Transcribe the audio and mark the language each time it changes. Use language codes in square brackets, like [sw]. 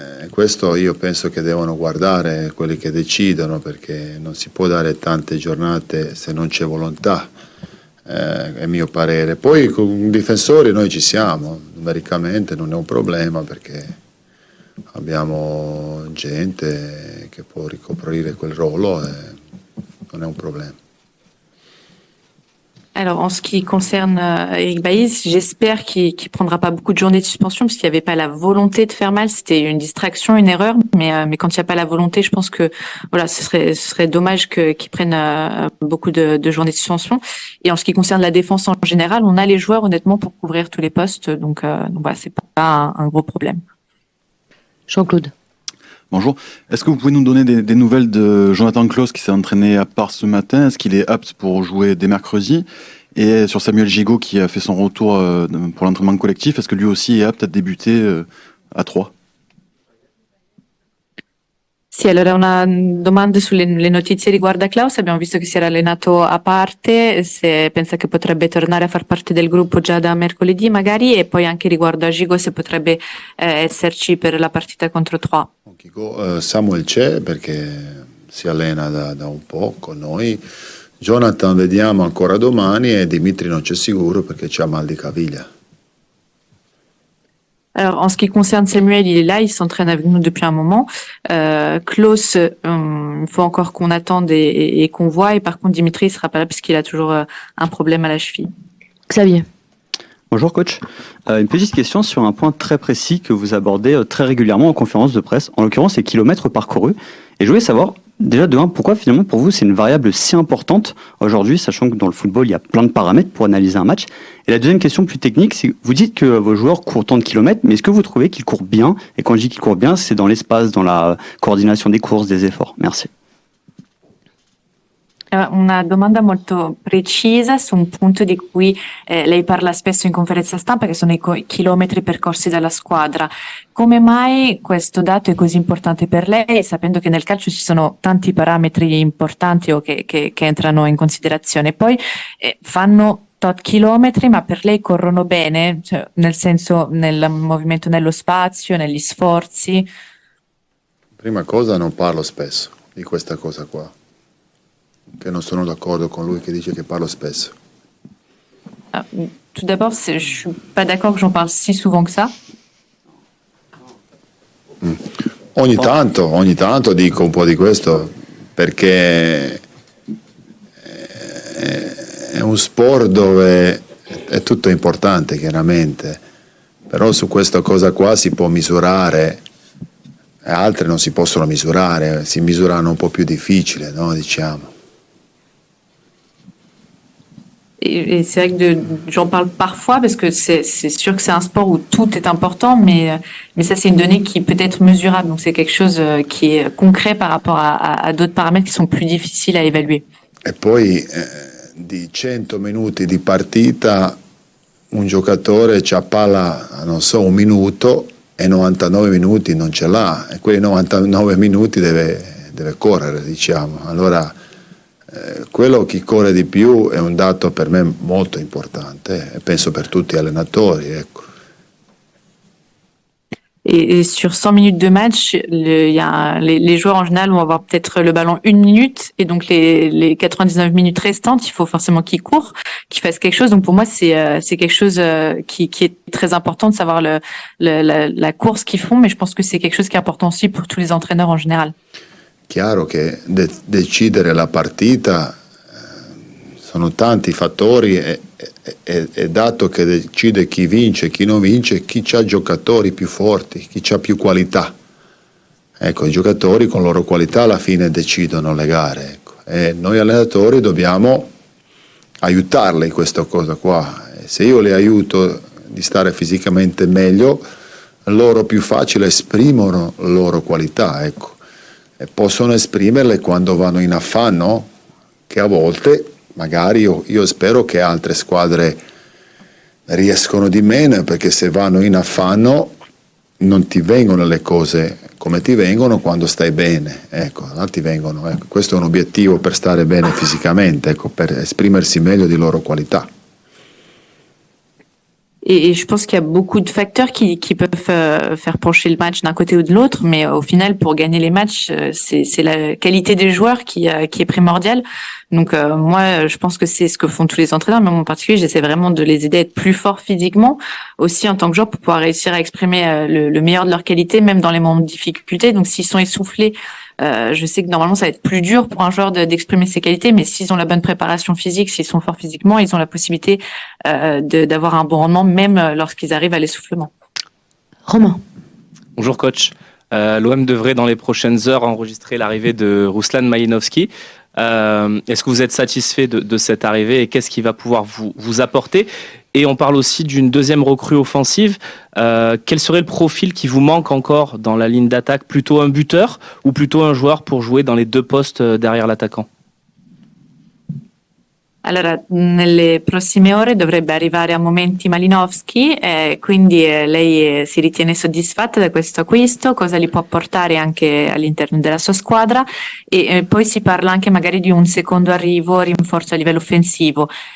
[it] Questo io penso che devono guardare quelli che decidono, perché non si può dare tante giornate se non c'è volontà, è mio parere. Poi con i difensori noi ci siamo, numericamente non è un problema perché abbiamo gente che può ricoprire quel ruolo e non è un problème. [fr] Alors, en ce qui concerne Eric Bailly, j'espère qu'il prendra pas beaucoup de journées de suspension parce qu'il n'y avait pas la volonté de faire mal. C'était une distraction, une erreur. Mais quand il n'y a pas la volonté, je pense que voilà, ce serait dommage qu'il prenne beaucoup de journées de suspension. Et en ce qui concerne la défense en général, on a les joueurs honnêtement pour couvrir tous les postes. Donc voilà, c'est pas un gros problème. Jean-Claude. Bonjour. Est-ce que vous pouvez nous donner des nouvelles de Jonathan Klaus qui s'est entraîné à part ce matin? Est-ce qu'il est apte pour jouer dès mercredi? Et sur Samuel Gigot qui a fait son retour pour l'entraînement collectif, est-ce que lui aussi est apte à débuter à 3? [it] Sì, allora una domanda sulle notizie riguardo a Klaus. Abbiamo visto che si era allenato a parte, se pensa che potrebbe tornare a far parte del gruppo già da mercoledì magari, e poi anche riguardo a Gigo se potrebbe esserci per la partita contro Troyes. Samuel c'è perché si allena da un po' con noi. Jonathan vediamo ancora domani e Dimitri non c'è sicuro perché c'ha mal di caviglia. [fr] Alors, en ce qui concerne Samuel, il est là, il s'entraîne avec nous depuis un moment. Klaus, il faut encore qu'on attende et qu'on voit. Et par contre, Dimitri, il sera pas là puisqu'il a toujours un problème à la cheville. Xavier. Bonjour coach. Une petite question sur un point très précis que vous abordez très régulièrement en conférence de presse, en l'occurrence les kilomètres parcourus. Et je voulais savoir, déjà de un, pourquoi finalement pour vous c'est une variable si importante aujourd'hui, sachant que dans le football il y a plein de paramètres pour analyser un match. Et la deuxième question plus technique, c'est que vous dites que vos joueurs courent tant de kilomètres, mais est-ce que vous trouvez qu'ils courent bien? Et quand je dis qu'ils courent bien, c'est dans l'espace, dans la coordination des courses, des efforts. Merci. [it] Una domanda molto precisa su un punto di cui lei parla spesso in conferenza stampa, che sono i chilometri percorsi dalla squadra. Come mai questo dato è così importante per lei, sapendo che nel calcio ci sono tanti parametri importanti o che entrano in considerazione? Poi fanno tot chilometri, ma per lei corrono bene, cioè, nel senso nel movimento nello spazio, negli sforzi? Prima cosa, non parlo spesso di questa cosa qua, che non sono d'accordo con lui che dice che parlo spesso. [fr] Tout d'abord, je suis pas d'accord que j'en parle si souvent que ça. [it] Ogni tanto dico un po' di questo perché è un sport dove è tutto importante chiaramente, però su questa cosa qua si può misurare e altre non si possono misurare, si misurano un po' più difficile, no? Diciamo. [fr] Et c'est vrai que j'en parle parfois parce que c'est sûr que c'est un sport où tout est important, mais ça c'est une donnée qui peut être mesurable, donc c'est quelque chose qui est concret par rapport à d'autres paramètres qui sont plus difficiles à évaluer. [it] E poi di 100 minuti di partita un giocatore c'ha palla, non so, un minuto e 99 minuti non ce l'ha, e quei 99 minuti deve correre, diciamo. Allora quello chi corre di più è un dato per me molto importante, e penso per tutti gli allenatori, ecco. [fr] Et sur 100 minutes de match, les joueurs en général vont avoir peut-être le ballon 1 minute, et donc les 99 minutes restantes, il faut forcément qu'ils courent, qu'ils fassent quelque chose. Donc pour moi, c'est quelque chose qui est très important de savoir la course qu'ils font, mais je pense que c'est quelque chose qui est important aussi pour tous les entraîneurs en général. [it] Chiaro che decidere la partita sono tanti fattori, è dato che decide chi vince e chi non vince, chi ha giocatori più forti, chi ha più qualità. Ecco, i giocatori con loro qualità alla fine decidono le gare, ecco. E noi allenatori dobbiamo aiutarli in questa cosa qua. E se io li aiuto di stare fisicamente meglio, loro più facile esprimono le loro qualità, ecco. E possono esprimerle quando vanno in affanno, che a volte magari io spero che altre squadre riescono di meno, perché se vanno in affanno non ti vengono le cose come ti vengono quando stai bene, ecco, non ti vengono, ecco. Questo è un obiettivo per stare bene fisicamente, ecco, per esprimersi meglio di loro qualità. [fr] Et je pense qu'il y a beaucoup de facteurs qui peuvent faire pencher le match d'un côté ou de l'autre, mais au final, pour gagner les matchs, c'est la qualité des joueurs qui est primordiale. Donc moi, je pense que c'est ce que font tous les entraîneurs, mais moi en particulier, j'essaie vraiment de les aider à être plus forts physiquement, aussi en tant que joueur, pour pouvoir réussir à exprimer le meilleur de leur qualité, même dans les moments de difficulté. Donc s'ils sont essoufflés, je sais que normalement ça va être plus dur pour un joueur d'exprimer ses qualités, mais s'ils ont la bonne préparation physique, s'ils sont forts physiquement, ils ont la possibilité d'avoir un bon rendement, même lorsqu'ils arrivent à l'essoufflement. Romain. Bonjour coach. L'OM devrait dans les prochaines heures enregistrer l'arrivée de Ruslan Malinovski. Est-ce que vous êtes satisfait de cette arrivée et qu'est-ce qu'il va pouvoir vous apporter? Et on parle aussi d'une deuxième recrue offensive. Quel serait le profil qui vous manque encore dans la ligne d'attaque? Plutôt un buteur ou plutôt un joueur pour jouer dans les deux postes derrière l'attaquant? [it] Allora, nelle prossime ore dovrebbe arrivare a momenti Malinovski, quindi lei si ritiene soddisfatta da questo acquisto, cosa li può portare anche all'interno della sua squadra, e poi si parla anche magari di un secondo arrivo, rinforzo a livello offensivo.